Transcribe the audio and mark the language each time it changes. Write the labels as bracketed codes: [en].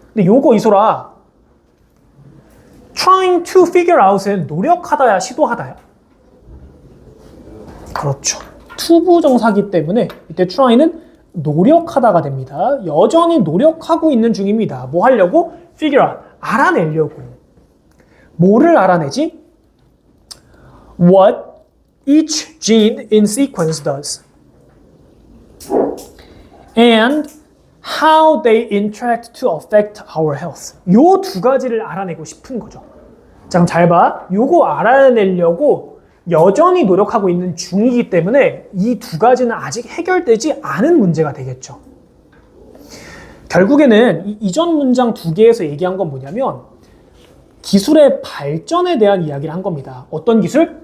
[ko] 근데 요거 이소라, [en] trying to figure out [ko] 은 노력하다야, 시도하다야? 그렇죠. 투부정사기 때문에 이때 try는 노력하다가 됩니다. 여전히 노력하고 있는 중입니다. 뭐 하려고? [en] figure out, [ko] 알아내려고. 뭐를 알아내지? [en] What each gene in sequence does and how they interact to affect our health. [ko] 요 두 가지를 알아내고 싶은 거죠. 자, 그럼 잘 봐. 요거 알아내려고 여전히 노력하고 있는 중이기 때문에 이 두 가지는 아직 해결되지 않은 문제가 되겠죠. 결국에는 이 이전 문장 두 개에서 얘기한 건 뭐냐면 기술의 발전에 대한 이야기를 한 겁니다. 어떤 기술?